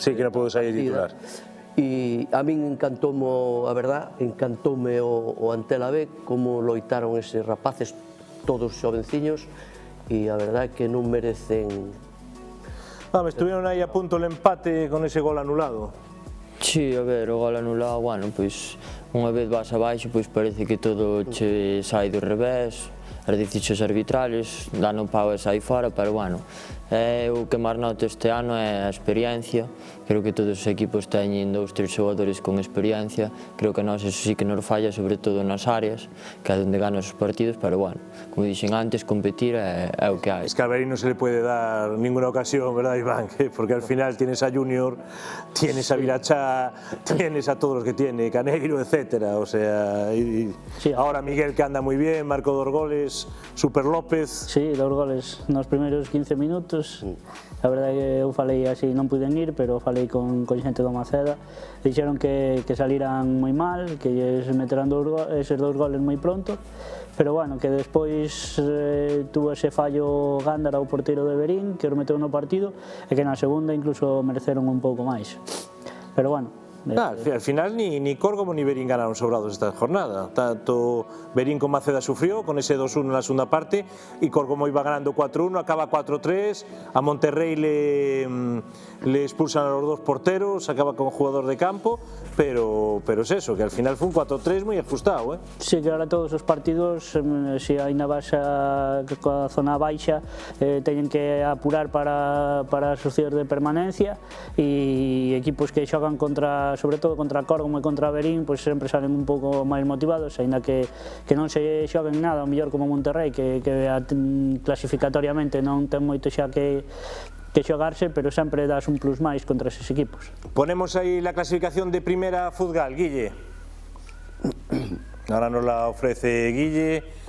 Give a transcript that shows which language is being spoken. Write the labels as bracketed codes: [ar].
[gl] Sí, que non pudo sair titular. E a min encantoume, a verdad, encantoume o Antela B, como loitaron eses rapaces, todos xovenciños, e a verdad é que non merecen... Estuvieron aí a punto o empate con ese gol anulado. Sí, a ver, o gol anulado, bueno, pois unha vez vas abaixo, pois parece que todo che sai do revés, as decisións arbitrales, dan o pau e sai fora, pero bueno, o que máis noto este ano é a experiencia. Creo que todos os equipos teñen 2 ou 3 xogadores con experiencia. Creo que a nós eso sí que nos falla, sobre todo nas áreas, que é onde ganan os partidos, pero bueno, como dixen antes, competir é o que hai. [es] Es que a Verín non se le puede dar ninguna ocasión, ¿verdad, Iván? Porque al final tienes a Junior, tienes a Virachá, tienes a todos los que tiene, Caneiro, etcétera. O sea, ahora Miguel, que anda muy bien, marcó 2 goles, Super López. [gl] Sí, 2 goles nos primeiros 15 minutos. A verdade é que eu falei así, non puiden ir, pero falei con xente do Maceda. Dixeron que saliran moi mal, que lles meterán eses 2 goles moi pronto, pero bueno, que despois tuvo ese fallo Gándara, o porteiro de Verín, que o meteu no partido, e que na segunda incluso mereceron un pouco máis. Pero bueno, [es] al final ni Córgomo ni Verín ganaron sobrados esta jornada. Tanto Verín como Maceda sufrió con ese 2-1 en la segunda parte, y Córgomo iba ganando 4-1, acaba 4-3, a Monterrey le expulsan a los 2 porteros, acaba con jugador de campo, pero es eso, que al final fue un 4-3 moi ajustado. [gl] Sí, que ahora todos os partidos, se ainda vas coa zona baixa, teñen que apurar para as opcións de permanencia, e equipos que xogan sobre todo contra Córgomo e contra Verín, pois sempre salen un pouco máis motivados, aínda que non se xoguen nada, o mellor como Monterrey, que clasificatoriamente non ten moito xa que xogarse, pero sempre das un plus máis contra eses equipos. [es] Ponemos aí la clasificación de Primera Futgal, Guille. Ahora nos la ofrece Guille.